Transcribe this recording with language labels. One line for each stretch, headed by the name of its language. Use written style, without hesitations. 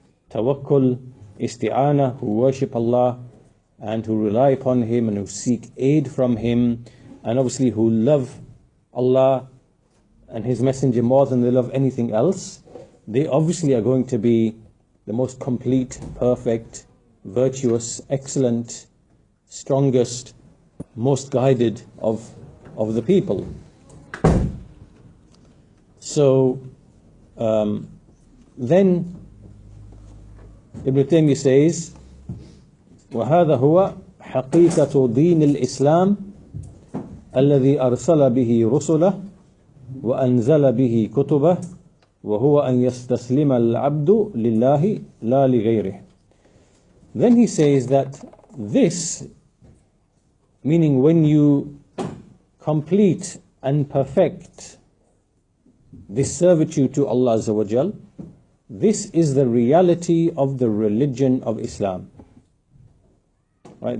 English: tawakkul, isti'ana, who worship Allah and who rely upon Him and who seek aid from Him, and obviously who love Allah and His Messenger more than they love anything else, they obviously are going to be the most complete, perfect, virtuous, excellent, strongest, most guided of the people. So then Ibn Taymiyyah says,
Arabic: وهذا هو حقيقة دين الإسلام الذي أرسل به رسله وأنزل به كتبه وهو أن يستسلم العبد لله لا لغيره.
English: Then he says that this, meaning when you complete and perfect this servitude to Allah Azza wa Jal, this is the reality of the religion of Islam. Right?